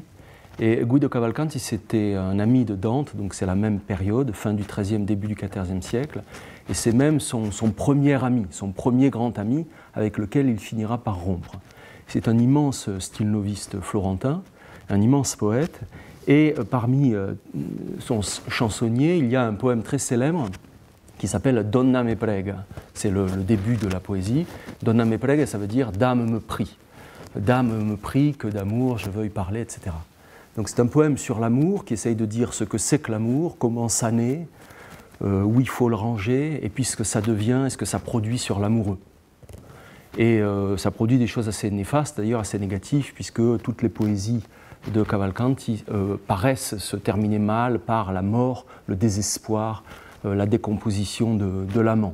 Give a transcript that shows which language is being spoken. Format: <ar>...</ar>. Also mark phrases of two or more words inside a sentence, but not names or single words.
<fr>Et Guido Cavalcanti, c'était un ami de Dante, donc c'est la même période, fin du XIIIe, début du XIVe siècle, et c'est même son premier ami, son premier grand ami, avec lequel il finira par rompre. C'est un immense stylo-noviste florentin, un immense poète, et parmi son chansonnier, il y a un poème très célèbre qui s'appelle Donna me prega. C'est le début de la poésie. Donna me prega, ça veut dire « Dame me prie ». Dame me prie que d'amour je veuille parler, etc. Donc c'est un poème sur l'amour qui essaye de dire ce que c'est que l'amour, comment ça naît, où il faut le ranger, et puis ce que ça devient et ce que ça produit sur l'amoureux. Et ça produit des choses assez néfastes, d'ailleurs assez négatives, puisque toutes les poésies de Cavalcanti paraissent se terminer mal par la mort, le désespoir, la décomposition de l'amant.</fr>